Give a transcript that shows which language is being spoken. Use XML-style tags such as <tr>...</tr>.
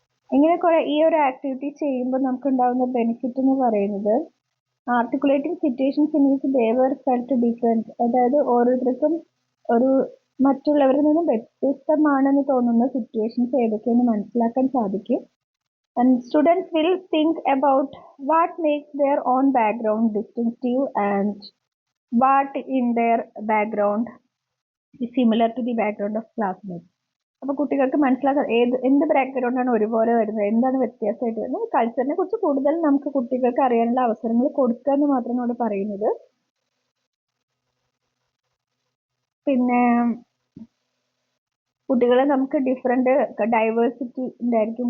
<ml>ഇങ്ങനെ കുറെ ഈ ഒരു ആക്ടിവിറ്റി ചെയ്യുമ്പോൾ നമുക്ക് ഉണ്ടാകുന്ന ബെനിഫിറ്റ് എന്ന് പറയുന്നത്</ml> <en>Articulating situations in which they were felt different.</en> <ml>അതായത് ഓരോരുത്തർക്കും ഒരു മറ്റുള്ളവരിൽ നിന്നും വ്യത്യസ്തമാണെന്ന് തോന്നുന്ന സിറ്റുവേഷൻസ് ഏതൊക്കെയെന്ന് മനസ്സിലാക്കാൻ സാധിക്കും.</ml> <en>And students will think about what makes their own background distinctive and what in their background is similar to the background of classmates.</en> <ml>അപ്പോൾ കുട്ടികൾക്ക് മനസ്സിലാക്കാൻ എന്ത് ബാക്ക്ഗ്രൗണ്ടാണ് ഒരുപോലെ വരുന്നത്, എന്താണ് വ്യത്യാസമായിട്ട് വരുന്നത്, കൾച്ചറിനെ കുറിച്ച് കൂടുതൽ നമുക്ക് കുട്ടികൾക്ക് അറിയാനുള്ള അവസരങ്ങൾ കൊടുക്കുക എന്ന് മാത്രമാണ് അവിടെ പറയുന്നത്. പിന്നെ കുട്ടികളെ നമുക്ക് ഡിഫറെന്റ് ഡൈവേഴ്സിറ്റി ഉണ്ടായിരിക്കും.</ml>